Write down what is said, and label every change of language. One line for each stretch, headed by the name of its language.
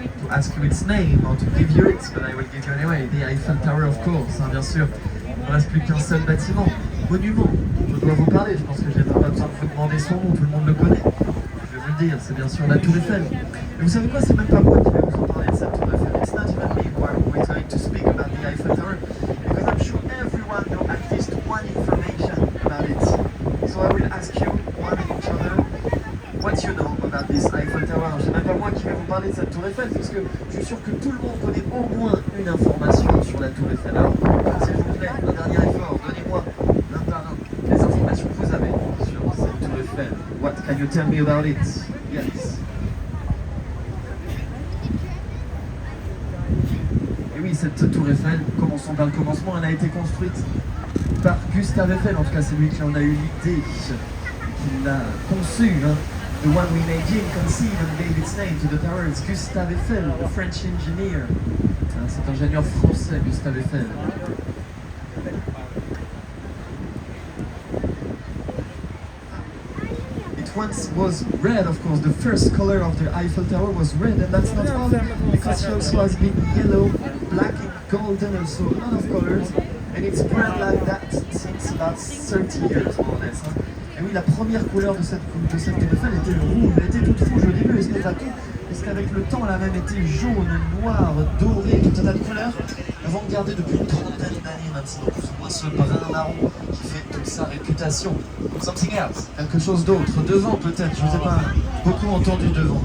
English: ask you its name or to give you it, but I will give you anyway, the Eiffel Tower of course,
French: hein, bien sûr, il ne reste plus qu'un seul bâtiment, monument, je dois vous parler, je pense que je n'ai pas besoin de vous demander son nom, tout le monde le connaît, je vais vous le dire, c'est bien sûr la Tour Eiffel, et vous savez quoi, c'est même pas moi qui vais vous en parler de cette Tour Eiffel.
English: It's not even me who are going to speak about the Eiffel Tower, because I'm sure everyone knows at least one information about it. So I will ask you, one and each other, what you know about this Eiffel Tower.
French: C'est même pas moi qui vais vous parler de cette Tour Eiffel, parce que je suis sûr que tout le monde connaît au moins une information sur la Tour Eiffel. Alors, s'il vous plaît, un dernier effort, donnez-moi l'un par un les informations que vous avez sur cette Tour Eiffel.
English: What can you tell me about it? Yes.
French: Oui, cette tour Eiffel, commençons par le commencement, elle a été construite par Gustave Eiffel, en tout cas c'est lui qui en a eu l'idée, qui l'a conçue. Hein.
English: The one we imagine, conceived and gave its name to the tower, it's Gustave Eiffel, the French engineer.
French: Hein, cet ingénieur français, Gustave Eiffel.
English: Once was red, of course. The first color of the Eiffel Tower was red, and that's not all, because she also has been yellow, black, and golden, and so a lot of colors, and it's spread like that since about 30 years, more or less. Hein.
French: Et oui, la première couleur de cette Tour Eiffel était le rouge. Elle était toute rouge au début, et ce n'est pas tout, puisqu'avec le temps, elle a même été jaune, noire, dorée, tout un tas de couleurs, avant de garder depuis une trentaine d'années maintenant, plus ou moins ce brun marron qui fait toute sa réputation.
English: Something else,
French: quelque chose d'autre, devant peut-être, je ne vous ai pas beaucoup entendu devant.